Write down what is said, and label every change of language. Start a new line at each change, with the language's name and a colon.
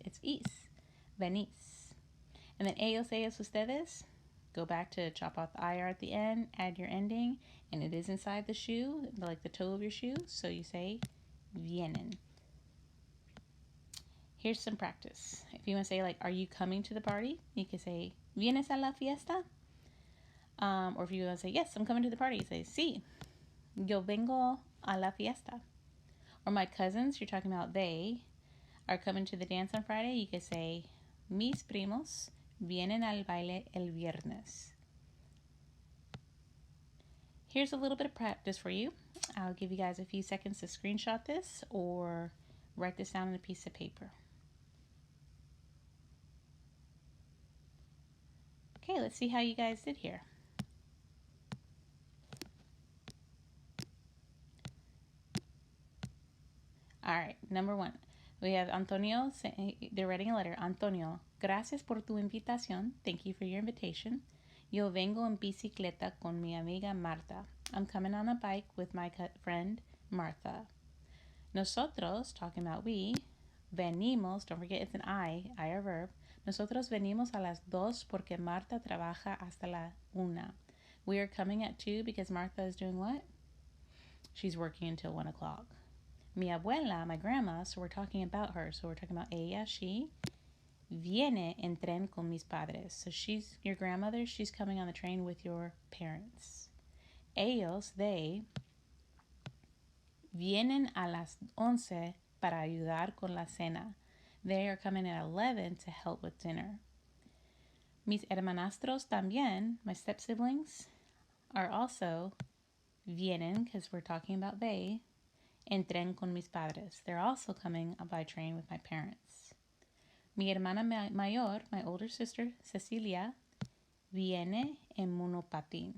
English: It's is, venís. And then ellos ustedes, go back to chop out the IR at the end, add your ending, and it is inside the shoe, like the toe of your shoe, so you say vienen. Here's some practice. If you want to say, like, are you coming to the party? You can say,
Spanish: ¿vienes a la fiesta?
English: Or if you want to say, yes, I'm coming to the party, you say,
Spanish: sí, yo vengo a la fiesta.
English: Or my cousins, you're talking about they, are coming to the dance on Friday, you can say,
Spanish: mis primos vienen al baile el viernes.
English: Here's a little bit of practice for you. I'll give you guys a few seconds to screenshot this or write this down on a piece of paper. Okay, let's see how you guys did here. All right, number one. We have Antonio, they're writing a letter.
Spanish: Antonio, gracias por tu invitación.
English: Thank you for your invitation.
Spanish: Yo vengo en bicicleta con mi amiga Marta.
English: I'm coming on a bike with my friend Martha. Nosotros, talking about we, venimos, don't forget it's an IR verb.
Spanish: Nosotros venimos a las 2 porque Marta trabaja hasta la 1.
English: We are coming at 2 because Martha is doing what? She's working until 1 o'clock.
Spanish: Mi abuela,
English: my grandma, so we're talking about her. So we're talking about ella, she.
Spanish: Viene en tren con mis padres.
English: So she's your grandmother. She's coming on the train with your parents.
Spanish: Ellos,
English: they,
Spanish: vienen a las 11 para ayudar con la cena.
English: They are coming at 11 to help with dinner.
Spanish: Mis hermanastros también,
English: my step siblings, are also vienen, because we're talking about they,
Spanish: en tren con mis padres.
English: They're also coming by train with my parents.
Spanish: Mi hermana mayor,
English: my older sister, Cecilia,
Spanish: viene en monopatín.